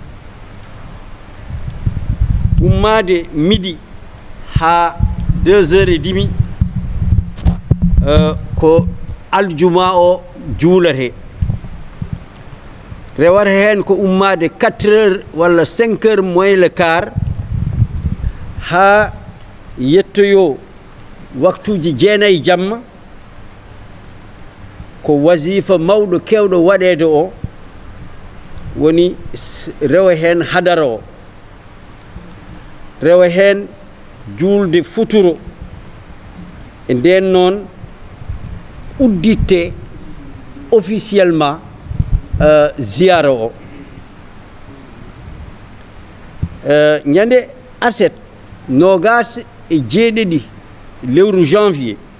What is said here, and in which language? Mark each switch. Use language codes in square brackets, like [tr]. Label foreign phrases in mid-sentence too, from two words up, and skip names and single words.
[ff] ummade midi ha 2h30 ko aljuma o juulate rewata hen ko ummade 4h walla 5h [fr] moins le quart [ff] ha yettoyo waktuji 9 jamma ko wasifa mawɗo kewɗo waɗede o woni rewa hen hadara o rewa hen julde futuro e nden noon udditte officiellement ziyara o ñande aset nogas e jeeɗiɗi lewru janvier